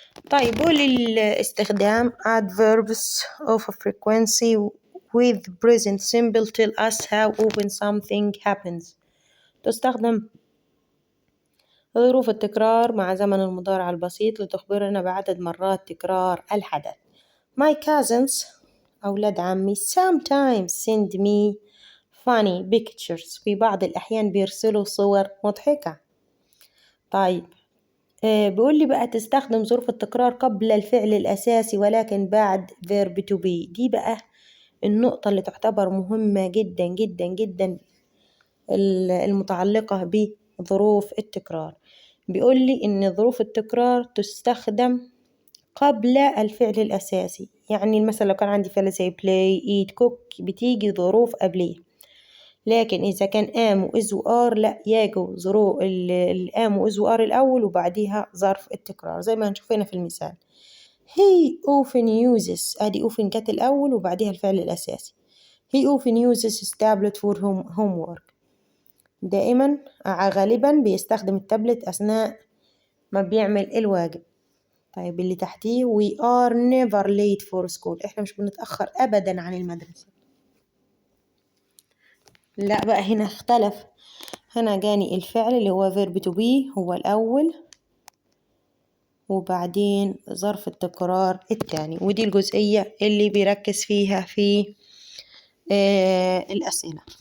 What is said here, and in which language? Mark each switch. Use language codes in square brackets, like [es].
[ar] طيب والاستخدام [en] adverbs of a frequency with present simple tell us how often something happens. [ar] تستخدم ظروف التكرار مع زمن المضارع البسيط لتخبرنا بعدد مرات تكرار الحدث. [en] My cousins [ar] أولاد عمي [en] sometimes send me funny pictures. [ar] في بعض الأحيان بيرسلوا صور مضحكة. طيب بيقول لي بقى تستخدم ظروف التكرار قبل الفعل الأساسي ولكن بعد verb to be. دي بقى النقطة اللي تعتبر مهمة جدا جدا جدا المتعلقة بظروف التكرار. بيقول لي إن ظروف التكرار تستخدم قبل الفعل الأساسي. يعني مثلا لو كان عندي فعل زي [en] play eat cook [ar] بتيجي ظروف قبليه، لكن إذا كان am و is و are لا، يجوا ظروف الام و is و are الأول وبعديها ظرف التكرار زي ما هنشوف هنا في المثال. [en] he often uses، [ar] أدي often جت الأول وبعديها الفعل الأساسي. [en] he often uses his tablet for homework. [ar] دائما غالبا بيستخدم التابلت أثناء ما بيعمل الواجب. طيب اللي تحتيه [en] we are never late for school، [ar] احنا مش بنتأخر أبدا عن المدرسة. لا بقى هنا اختلف، هنا جاني الفعل اللي هو verb to be هو الأول وبعدين ظرف التكرار الثاني، ودي الجزئية اللي بيركز فيها في الأسئلة.